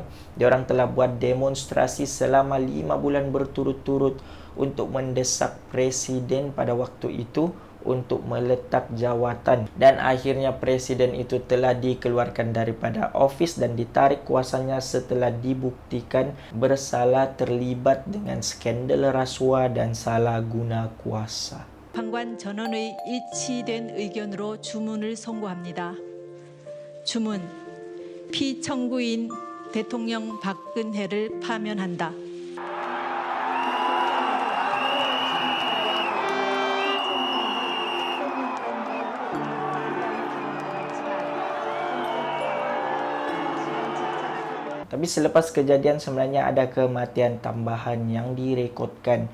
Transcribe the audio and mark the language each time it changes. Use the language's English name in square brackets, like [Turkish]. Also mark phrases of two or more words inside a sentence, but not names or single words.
[Malay] Diorang telah buat demonstrasi selama 5 bulan berturut-turut untuk mendesak presiden pada waktu itu untuk meletak jawatan dan akhirnya presiden itu telah dikeluarkan daripada ofis dan ditarik kuasanya setelah dibuktikan bersalah terlibat dengan skandal rasuah dan salah guna kuasa. [Korean] 판관 전원의 일치된 의견으로 주문을 선고합니다. 주문, 피청구인 대통령 박근혜를 파면한다. [Malay] Tapi selepas kejadian sebenarnya ada kematian tambahan yang direkodkan.